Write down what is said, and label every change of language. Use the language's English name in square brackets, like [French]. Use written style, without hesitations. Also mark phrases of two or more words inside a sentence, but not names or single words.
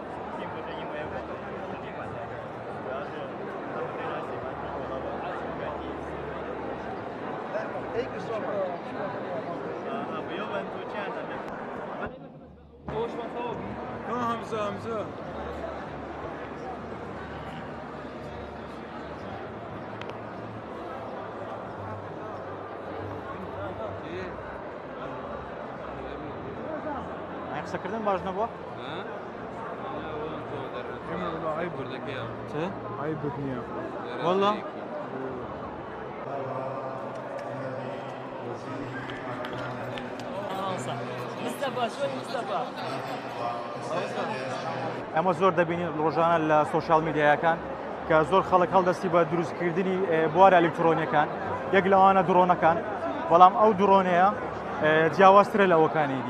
[English] Thank you so much. Hamza. [Central Kurdish] قسەکردن باش نەبووە؟ عيب عيب بكنيا والله ئەمە زۆر دەبینین ڕۆژانە لە [English] social media [Central Kurdish] کە زۆر خەڵک هەڵدەستی بە دروستکردنی بوارە ئەلکترۆنیەکان، یەک لەوانە درۆنەکان، بەڵام ئەو درۆنەیە جیاوازترە لە ئەوەکانی دی.